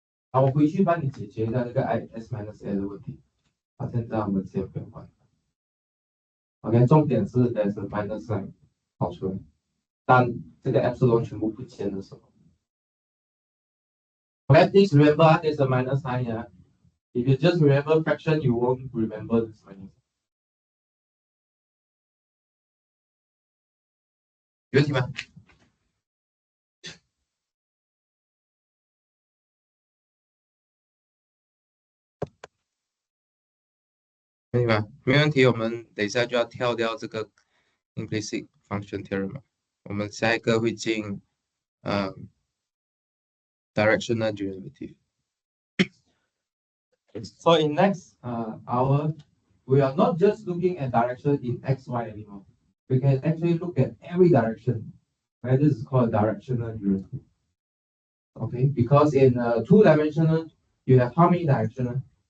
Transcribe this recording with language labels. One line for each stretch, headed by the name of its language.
Chinese: 好，我回去帮你解决一下这个 s minus a 的问题。好，现在我们先不用换。 OK， 重点是
English: there's a minus sign
Chinese: 跑出来，当这个 epsilon 全部不见的时候。
English: OK, please remember there's a minus sign here. If you just remember fraction, you won't remember this minus.
Chinese: 有问题吗？没问题吗？没问题，我们等一下就要跳掉这个 implicit function theorem 我们下一个会进directional derivative.
English: So in next hour, we are not just looking at direction in x, y anymore. We can actually look at every direction. Right? This is called directional derivative. Okay, because in two-dimensional, you have how many directions?